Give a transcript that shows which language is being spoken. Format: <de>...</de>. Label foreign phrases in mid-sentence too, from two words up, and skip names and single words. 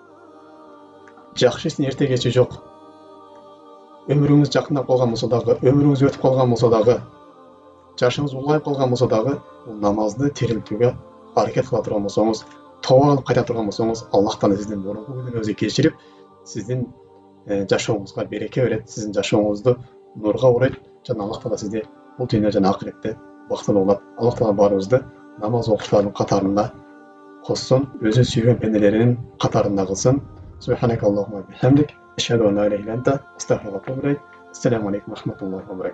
<ky>Жакшы иштин эрте кечи жок. Өмүрүңүз жакындап калган болсо дагы, өмүрүңүз өтүп калган болсо дагы, жашыңыз улгайып калган болсо дагы, бул намазды тирилтүүгө аракет кыла турган болсоңуз, тооба кылып кайта турган болсоңуз, Аллах Таала сиздин мурунку күнөөңүздү кечирип, сиздин жашооңузга береке берет, сиздин жашооңузду нурга бурайт, жана Аллах Таала сизди бул дүйнөдө жана акыретте бактылуу кылат. Аллах Таала баарыбызды намаз окуучулардын катарында косsun, өзү сүйгөн пенделеринин катарында кылсын.</ky> <ar>سبحانك اللهم وبحمدك أشهد أن لا إله إلا أنت أستغفرك وأتوب إليك. السلام عليكم ورحمة الله وبركاته.</ar>